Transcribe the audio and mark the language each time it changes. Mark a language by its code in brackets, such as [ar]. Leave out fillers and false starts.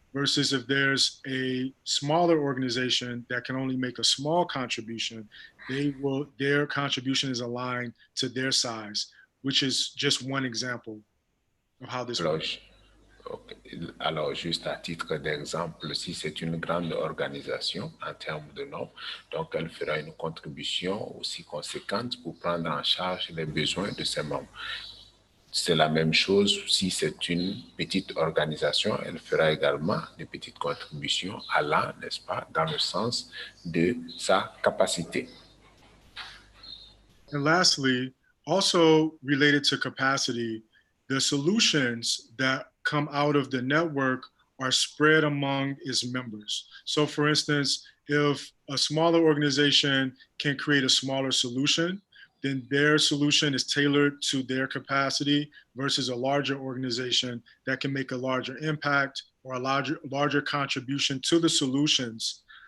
[en] Versus if there's a smaller organization that can only make a small contribution, their contribution is aligned to their size, which is just one example of how this works. Okay. [fr] Alors, juste à titre d'exemple, si c'est une grande organisation en termes de nombre, donc elle fera une contribution aussi conséquente pour prendre en charge les besoins de ses membres. C'est la même chose si c'est une petite organisation, elle fera également des petites contributions allant, n'est-ce pas, dans le sens de sa capacité. [en] And lastly, also related to capacity, the solutions that come out of the network are spread among its members. So for instance, if a smaller organization can create a smaller solution, then their solution is tailored to their capacity versus a larger organization that can make a larger impact or a larger contribution to the solutions.